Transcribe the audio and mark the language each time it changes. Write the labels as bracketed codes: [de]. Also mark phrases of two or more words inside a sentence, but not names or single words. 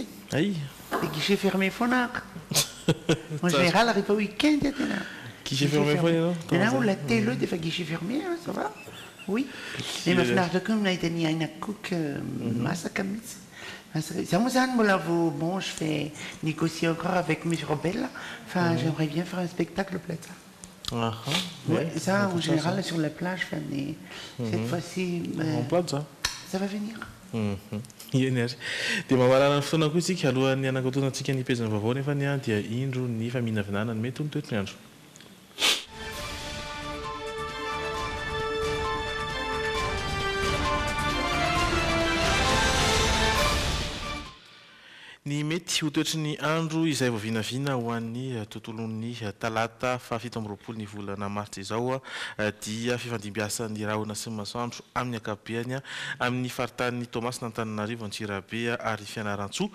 [mg] ay dia [fr] guichet fermé [mg] foana ako [fr] en général [mg] rehefa week-end tena [fr] Guichet fermé foana [mg] ianao la telo dia fa [fr] guichet fermé ça va oui et [mg] mahafinaritra koa nahita ny aina cook masaka mihitsy ça moa zany mbola [fr] bon je fais négocier encore avec M. Robel enfin j'aimerais bien faire un spectacle plaza. Ouais, ça en général sur la plage mais cette fois-ci en plaza ça va venir. [mg] Eny ary dia mamarana ny fotoana koa isika alohan'ny anakotona-tsika ny pezina vaovao nefa ny a dia indro ny faminavinana ny mety ho ny toetry ny andro. Ny mety ho toetry ny andro izay vao vinavina ho an'ny tontolon'ny talata fahafito amby roapolo ny volana martsa izao dia fifandimbiasan'ny rahona sy ny masoandro amin'ny akabeany amin'ny faritan'ny Toamasina Antananarivo Antsirabe ary Fianarantsoa.